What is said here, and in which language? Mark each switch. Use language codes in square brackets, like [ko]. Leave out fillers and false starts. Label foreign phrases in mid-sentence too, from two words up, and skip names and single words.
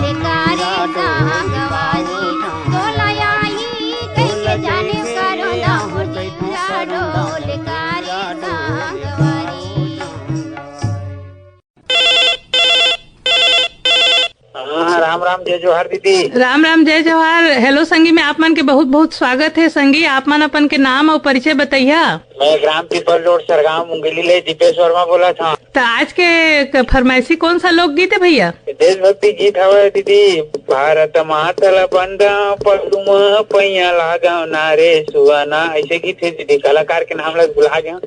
[hne] राम राम जय जोहार दीदी। राम राम जय जवाहर। हेलो संगी में आप मन के बहुत बहुत स्वागत है। संगी आप मन अपन के नाम और परिचय बताइया। मैं ग्राम पीपल रोड सरगांव मुंगेली ले दीपेश वर्मा बोला था। तो आज के फरमाइशी कौन सा लोकगीत है भैया? देशभक्ति गीत हवे दीदी। भारत मातल बंदा पदुम पैया लागा नारे सुहाना, ऐसे गीत है दीदी। कलाकार के नाम लग भुला गया।